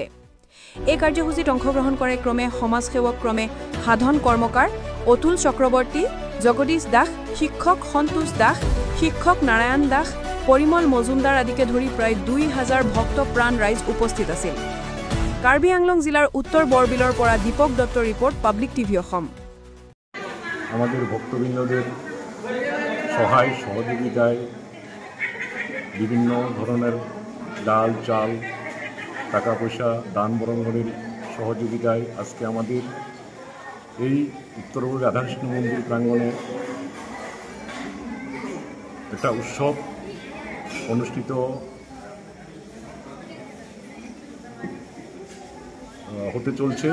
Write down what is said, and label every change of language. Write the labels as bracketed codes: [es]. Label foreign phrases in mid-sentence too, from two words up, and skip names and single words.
[as] এই কাৰ্যসূচীত অংশগ্ৰহণ কৰে ক্ৰমে সমাজসেৱক ক্ৰমে সাধন কৰ্মকাৰ অতুল চক্ৰৱৰ্তী, জগদীশ দাস, শিক্ষক সন্তোষ দাস, শিক্ষক নাৰায়ণ দাস, পৰিমল মজুমদাৰ আদিকে ধৰি প্ৰায় 2000 ভক্তপ্ৰাণ ৰাইজ উপস্থিত আছিল। কাৰ্বি আংলং জিলাৰ উত্তৰ বৰবিলৰ পৰা দীপক দত্ত ৰিপৰ্ট, পাব্লিক টিভি অসম। [bn] আমাদের ভক্তবৃন্দদের সহায় সহযোগিতায় বিভিন্ন ধরনের ডাল চাল টাকা পয়সা দান বরঙ্গনের সহযোগিতায় আজকে আমাদের এই উত্তরবঙ্গ রাধাকৃষ্ণ মন্দির প্রাঙ্গণে একটা উৎসব অনুষ্ঠিত হতে চলছে।